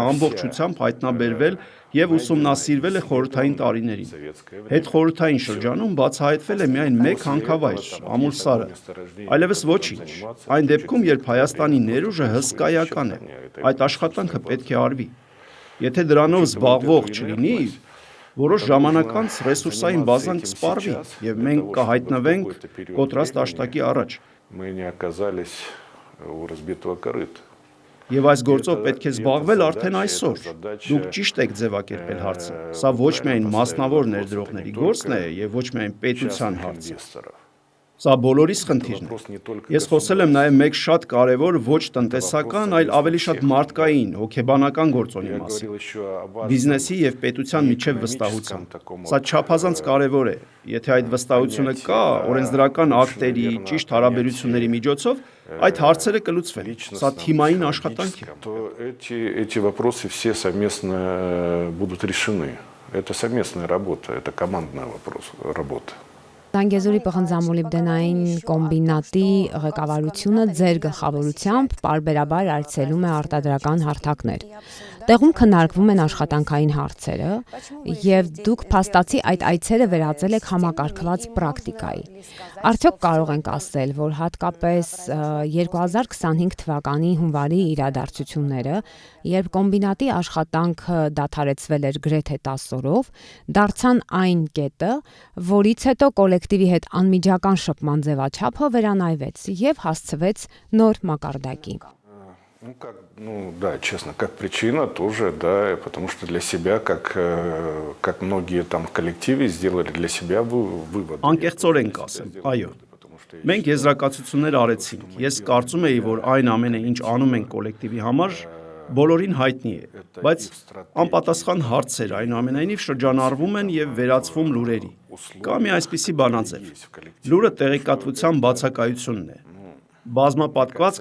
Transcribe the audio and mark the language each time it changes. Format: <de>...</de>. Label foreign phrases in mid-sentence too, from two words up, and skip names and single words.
<hy>ամբողջությամբ հայտնաբերվել եւ ուսումնասիրվել է խորհրդային տարիներին։ Հետխորհրդային շրջանում բացահայտվել է միայն մեկ հանքավայր՝ Ամուլսարը, այլևս ոչինչ։ Այն դեպքում, երբ Հայաստանի ներուժը հսկայական է, այդ աշխատանքը պետք է արվի։ Եթե դրանով զբաղվող չլինի, որոշ ժամանակ անց ռեսուրսային բազան կսպառվի եւ մենք կհայտնվենք կոտրած տաշտակի առաջ։</hy> <ru>Мы не оказались у разбитого корыта.</ru> <hy>Եվ այս գործով պետք է զբաղվել արդեն այսօր։ Դուք ճիշտ եք ձևակերպել հարցը։ Սա ոչ միայն մասնավոր ներդրողների գործն է եւ ոչ միայն պետության հարցը։ Սա բոլորիս խնդիրն է։ Ես խոսել եմ նաև մեկ շատ կարևոր ոչ տնտեսական, այլ ավելի շատ մարդկային, հոգեբանական գործոնի մասին։ Բիզնեսի եւ պետության միջև վստահության։ Սա չափազանց կարևոր է։ Եթե այդ վստահությունը կա, օրենսդրական ակտերի, ճիշտ հարաբերությունների միջոցով, այդ հարցերը կլուծվեն։ Սա թիմային աշխատանք է։</hy> <ru>Эти вопросы все совместно будут решены. Это совместная работа, это командная работа.</ru> <hy>Զանգեզուրի պղնձամոլիբդենային կոմբինատի ղեկավարությունը ձեր գլխավորությամբ պարբերաբար այցելում է արտադրական հարթակներ։ Տեղում քննարկվում են աշխատանքային հարցերը, եւ դուք փաստացի այդ այցերը վերածել եք համակարգված պրակտիկայի։ Արդյոք կարող ենք ասել, որ հատկապես 2025 թվականի հունվարի իրադարձությունները, երբ կոմբինատի աշխատանքը դադարեցվել էր գրեթե 10 օրով, դարձան այն կետը, որից հետո կոլեկտիվի հետ անմիջական շփման ձևաչափը վերանայվեց եւ հասցվեց նոր մակարդակի։</hy> <ru>Да, честно, как причина тоже, да, потому что для себя, как многие там в коллективе сделали для себя вывод.</ru> <hy>Անկեղծորեն կասեմ, այո։ Մենք եզրակացություններ արեցինք։ Ես կարծում եի, որ այն ամենը, ինչ անում ենք կոլեկտիվի համար, բոլորին հայտնի է, բայց անպատասխան հարցեր այնուամենայնիվ շրջանառվում են եւ վերածվում լուրերի։ Կա մի այսպիսի բանաձև։ Լուրը տեղեկատվության բացակայությունն է։ Բազմապատկված</hy>